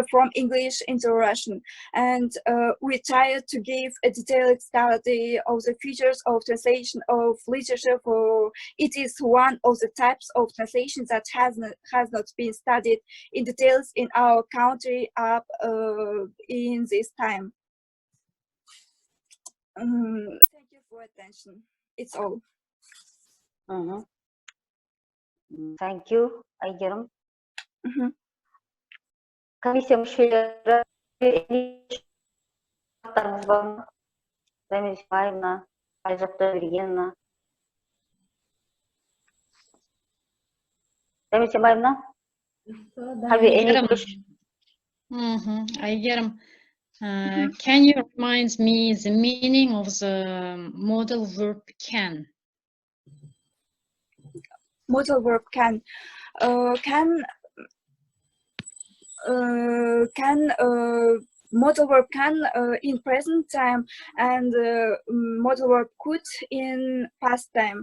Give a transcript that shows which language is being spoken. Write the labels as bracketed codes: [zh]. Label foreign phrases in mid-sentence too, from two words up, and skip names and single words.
[en] from English into Russian, and we tried to give a detailed study of the features of translation of literature, for it is one of the types of translation that has not been studied in details in our country up in this time. Thank you for attention. It's all. Thank you, Айгерім. [kk] Комиссия мүшелері сұрақтарыңыз бар ма? Замира Исмаиловна, Айжапта Бергеновна. Замира Исмаиловна? [en] Айгерім, can you remind me the meaning of the modal verb can? Modal verb can. Modal verb can in present time, and modal verb could in past time.